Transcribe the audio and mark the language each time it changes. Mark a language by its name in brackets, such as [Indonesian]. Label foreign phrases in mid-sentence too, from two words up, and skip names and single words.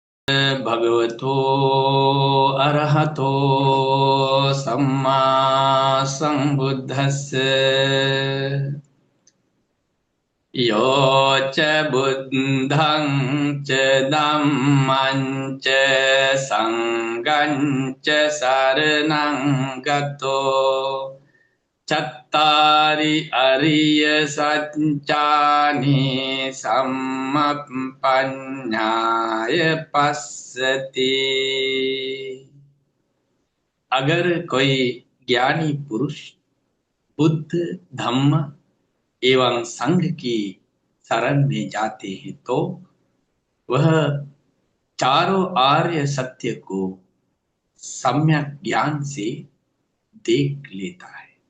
[Pali] भगवतो अरहतो सम्मा सम्बुद्धस्य यो च बुद्धं च धम्मं च संगं च शरणं गतो चत्तारि अरिय सच्चानि सम्पन्नाय पश्यति। [Hindi] अगर कोई ज्ञानी पुरुष बुद्ध धम्म एवं संघ की शरण में जाते हैं तो वह चारों आर्य सत्य को सम्यक ज्ञान से देख लेता है।